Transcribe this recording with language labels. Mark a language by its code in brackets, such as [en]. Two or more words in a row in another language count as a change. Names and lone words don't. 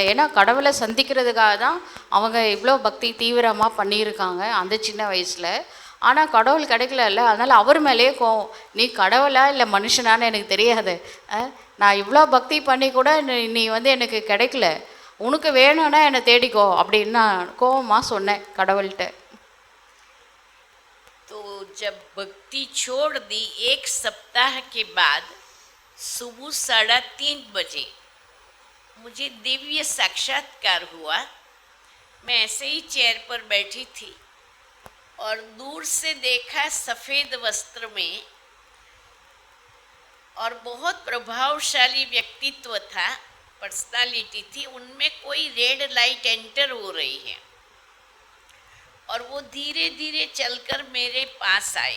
[ta] ஏன்னா கடவுளை சந்திக்கிறதுக்காக தான் அவங்க இவ்வளோ பக்தி தீவிரமாக பண்ணியிருக்காங்க அந்த சின்ன வயசில். ஆனால் கடவுள் கிடைக்கல, அதனால் அவர் மேலேயே கோவம். நீ கடவுளா இல்லை மனுஷனான்னு எனக்கு தெரியாது, நான் இவ்வளோ பக்தி பண்ணி கூட நீ வந்து எனக்கு கிடைக்கல, உனக்கு வேணும்னா என்னை தேடிக்கோ அப்படின்னு நான் கோவமாக சொன்னேன் கடவுள்கிட்ட. [hi] तो जब भक्ति छोड़ दी, 1 सप्ताह के बाद सुबह 3:30 बजे मुझे दिव्य साक्षात्कार हुआ। मैं ऐसे ही चेयर पर बैठी थी और दूर से देखा सफ़ेद वस्त्र में और बहुत प्रभावशाली व्यक्तित्व था, पर्सनालिटी थी, उनमें कोई [en] red light enter [hi] हो रही है और वो धीरे धीरे चलकर मेरे पास आए।